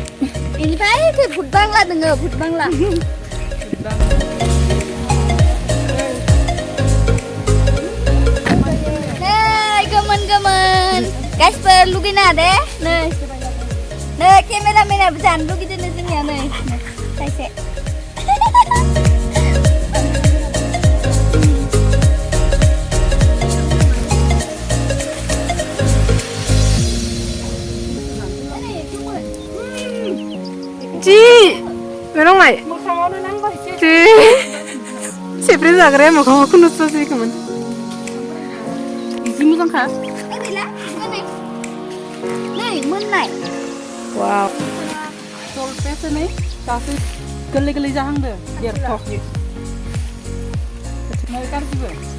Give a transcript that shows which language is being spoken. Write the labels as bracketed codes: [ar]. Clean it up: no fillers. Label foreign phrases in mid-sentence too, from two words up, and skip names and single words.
[brx] इनिफ्राय भुट बांला दोङो भुट बांला नै गोमोन गोमोन गासिबो लुगैना दे नै नै केमेरामेनाबो जानो लुगैदों जोंनिया नै खायसे जी मेरंलाय जी सेब्रे जाग्राया मोखाङाव खुनुसोसै खोमोन इजि मोजांखा गैला नै मोननाय वाव जलफियासो नै दासो गोरलै गोरलै जाहांदो देरथ'वाखै नै गाज्रिबो